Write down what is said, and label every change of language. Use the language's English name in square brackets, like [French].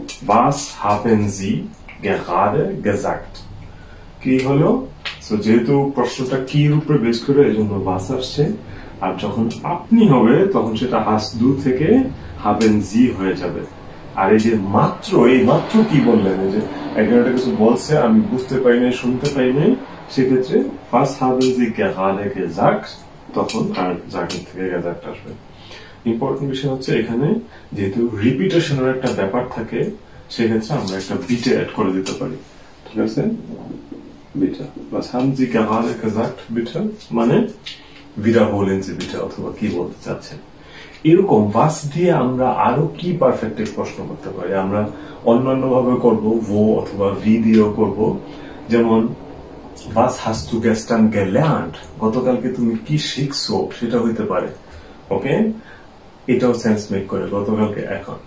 [German] Was haben Sie gerade gesagt? [Bangla] কি হলো, so যেহেতু প্রশ্নটা কি উপরে বেস করে এই জন্য was আসছে, আর যখন আপনি হবে তখন সেটা [German] hast du [Bangla] থেকে [German] haben Sie [Bangla] হয়ে যাবে। আর এই যে মাত্র, এই মাত্র কি বললেন, এই যে একজন একটা কিছু বলছে আমি বুঝতে পারি নাই, শুনতে পাই নাই, সেক্ষেত্রে [German] was haben Sie gerade gesagt, [Bangla] তখন আর sagen থেকে [German] gesagt [Bangla] আসবে। ইম্পর্টেন্ট বিষয় হচ্ছে এখানে যেহেতু রিপিটেশনের একটা ব্যাপার থাকে, সেক্ষেত্রে আমরা একটা বিটে অ্যাড করে দিতে পারি। ঠিক আছে, beta, [German] was haben Sie gerade gesagt bitte [Bangla] মানে [German] wiederholen Sie bitte, [Bangla] অথবা কি বলতে চাচ্ছেন। এরকম was দিয়ে আমরা আরো কি পারফেক্ট প্রশ্ন করতে পারি, আমরা অন্যান্য ভাবে করবো, wo অথবা vi দিয়েও করব। যেমন [German] was hast du gestern gelernt, [Bangla] গতকালকে তুমি কি শিখছো, সেটা হইতে পারে। ওকে, এটাও সেন্স মেক করে গতকালকে এখন।